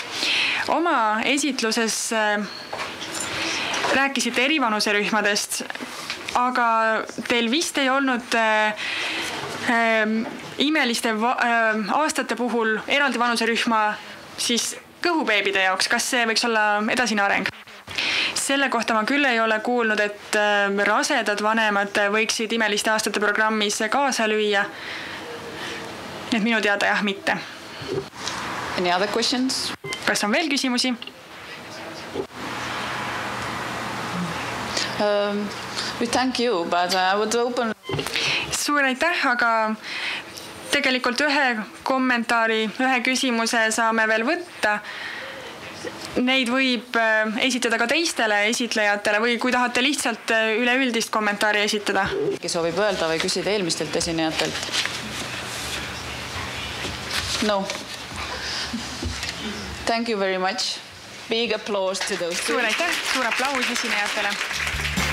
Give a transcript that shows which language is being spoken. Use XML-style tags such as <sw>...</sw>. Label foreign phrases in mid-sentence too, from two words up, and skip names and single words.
<et>Oma esitluses rääkisite erivanuserühmadest, aga teil vist ei olnud imeliste aastate puhul eraldi vanuserühma siis kõhubeebide jaoks. Kas see võiks olla edasine areng? Selle kohta ma küll ei ole kuulnud, et rasedad vanemad võiksid imeliste aastate programmis kaasa lüüa. Nii et minu teada jah, mitte.</et> <en>Any other questions?</en> <et>Kas on veel küsimusi?</et> <en>We thank you, but I would open...</en> <et>Suur aitäh, aga tegelikult ühe kommentaari, ühe küsimuse saame veel võtta. Neid võib esitada ka teistele esitlejatele või kui tahate lihtsalt üleüldist kommentaari esitada. Kes soovib öelda või küsida eelmistelt esinejatelt?</et> <en>No. Thank you very much. Big applause to those two.</en> <et>Suur aitäh, suur aplaus esinejatele.</et>